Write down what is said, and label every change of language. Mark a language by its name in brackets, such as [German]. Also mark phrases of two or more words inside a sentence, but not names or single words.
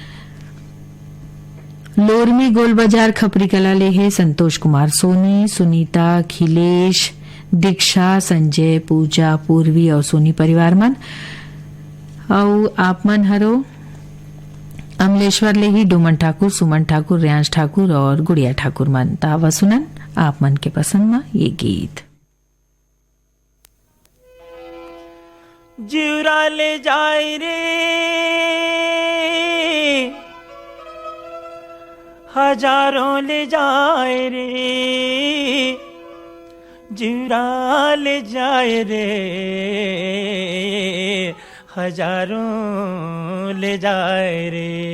[Chhattisgarhi] लोरमी गोल बाजार खपरी कला ले है संतोष कुमार सोनी, सुनीता, अखिलेश, दीक्षा, संजय, पूजा, पूर्वी और सोनी परिवार मन। और आप मन हरो अमलेश्वर ले ही डोमन ठाकुर, सुमन ठाकुर, रियांश ठाकुर और गुड़िया ठाकुर मन। तावा सुनन आप मन के पसंद में ये गीत। जीवरा ले जाए रे हजारों ले जाए रे, जीवरा ले जाए रे हजारों ले जाए रे।